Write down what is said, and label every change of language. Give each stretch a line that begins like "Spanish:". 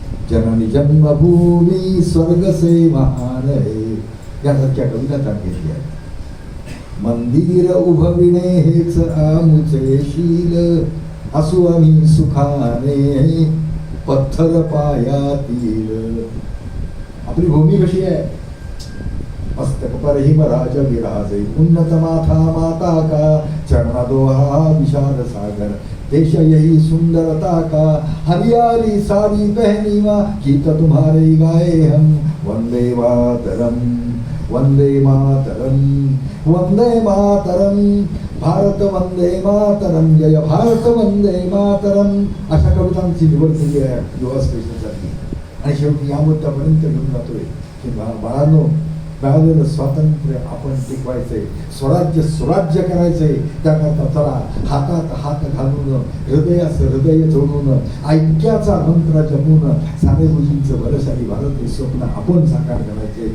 Hindi: जननी जन्मभूमी स्वर्ग से महान है
Marathi: यासारख्या कविता त्यात घेतल्या आहेत. मंदिर उभविणे हेच आमुचे शील, असू आम्ही सुखाने पत्थर पायातील. आपली भूमी कशी आहे?
Hindi: मस्तक पर हिमराज विराजे, उन्नत माथा माता का, चरणा दोहा विशाल सागर, देश यही सुंदरता का, हरियाली साड़ी पहनी वा, गीत तुम्हारे गाए हम, वंदे मातरम वंदे मातरम वंदे मातरम, भारत वंदे मातरम, जय भारत वंदे मातरम.
Marathi: अशा कवितांची निवड केली आहे युवा स्पेशलसाठी. आणि शेवटी या मुद्द्यापर्यंत घेऊन जातोय की बाळांनो, मिळालेलं स्वातंत्र्य आपण टिकवायचंय, स्वराज्य सुराज्य करायचंय. त्याकरता चला हातात हात घालून, हृदयास हृदय जोडून, ऐक्याचा मंत्र जपून साने गुरुजींचं बलशाली भारत हे स्वप्न आपण साकार करायचे.